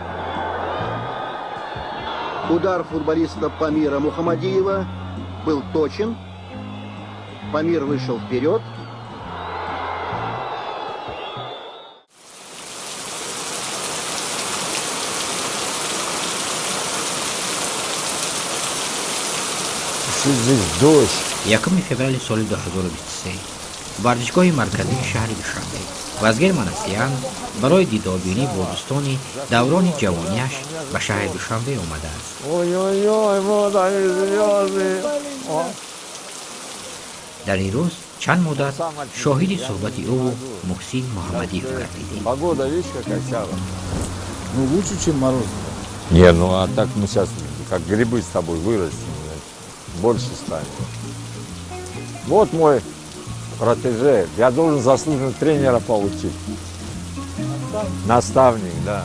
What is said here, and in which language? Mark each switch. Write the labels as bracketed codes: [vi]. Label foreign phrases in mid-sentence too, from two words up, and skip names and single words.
[ru] Удар футболиста Памира Мухамадиева был точен. Памир вышел вперед. Здесь дождь. [fa] یکم فوریه سال 2023 ورزشگاه مرکزی شهر دوشنبه وزیر منسیان برای دیداربینی با دوستان دوران جوانیش به شهر دوشنبه آمده است. در این روز چند مدت شاهد صحبت او و محسن محمدیف گردیدیم. [ru] Погода, видишь, какая сява. Ну, лучше, чем мороз. Не, ну а так мы сейчас как грибы с тобой вырастем, больше станет. Вот мой протеже. Я должен заслуженного тренера получить. Наставник, да.